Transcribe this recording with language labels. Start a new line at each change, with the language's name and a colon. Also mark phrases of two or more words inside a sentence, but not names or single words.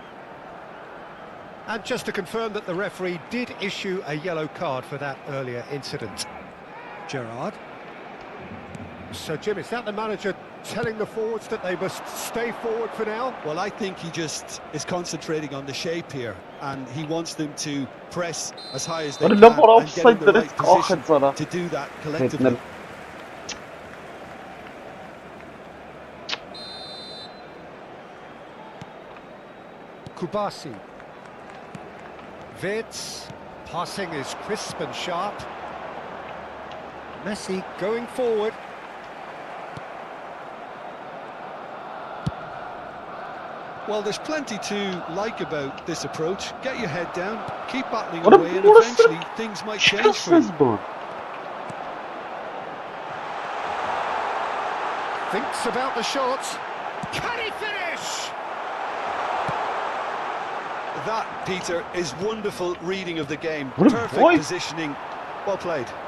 English: And just to confirm that the referee did issue a yellow card for that earlier incident. Gerrard. So, Jim, is that the manager telling the forwards that they must stay forward for now? Well, I think he just is concentrating on the shape here, and he wants them to press as high as they Ora can laf ora and get in offside the
Armenian: դրեց
English: right position
Armenian: կախեց արա։
English: to do that collectively. Kubasi. Vitz. Passing is crisp and sharp. Messi going forward. Well, there's plenty to like about this approach. Get your head down, keep battling What a- away, and what a eventually things might change for you.
Armenian: Չկասես բան։
English: Thinks about the shot. Can he finish? That, Peter, is wonderful reading of the game. What a Perfect voice. positioning. Well played.